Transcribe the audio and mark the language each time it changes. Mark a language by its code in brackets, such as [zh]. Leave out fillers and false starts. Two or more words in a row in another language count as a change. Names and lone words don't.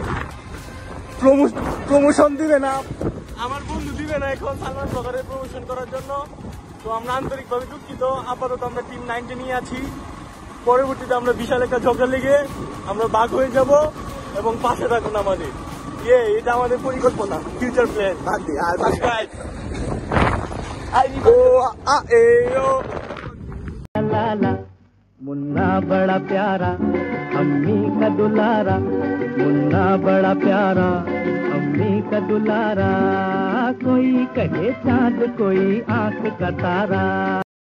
[bn] প্রমোশন দিবে না আমার বন্ধু দিবে না এখন সালমান ব্লগারের প্রমোশন করার জন্য তো আমরা আন্তরিকভাবে দুঃখিত আপাতত আমরা টিম 9 নিয়ে আছি পরবর্তীতে আমরা বিশাল একটা ঝগড়া লেগে আমরা বাঘ হয়ে যাব এবং পাশে থাকুন আমাদের এটা আমাদের পরিকল্পনা [en] future plan [hi] मुन्ना बड़ा प्यारा अम्मी का दुलारा मुन्ना बड़ा प्यारा अम्मी का दुलारा कोई कहे चाँद कोई आंख का तारा।